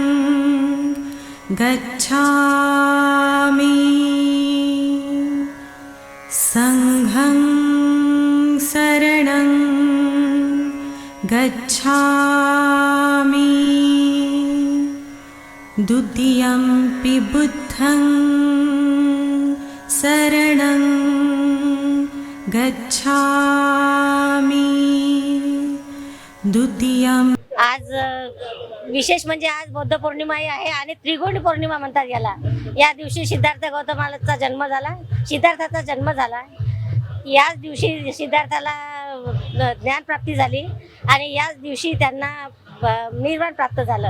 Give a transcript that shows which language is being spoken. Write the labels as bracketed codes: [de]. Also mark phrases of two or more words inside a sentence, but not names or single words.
[pi] गच्छामि संघं शरणं गच्छामि द्वितीयंपि बुद्धं शरणं गच्छामि द्वितीयं [mr] आज विशेष म्हणजे आज बौद्ध पौर्णिमा आहे आणि त्रिगुण पौर्णिमा म्हणतात याला. या दिवशी सिद्धार्थ गौतमाचा जन्म झाला, सिद्धार्थाचा जन्म झाला. याच दिवशी सिद्धार्थाला ज्ञान प्राप्ती झाली आणि याच दिवशी त्यांना निर्वाण प्राप्त झालं.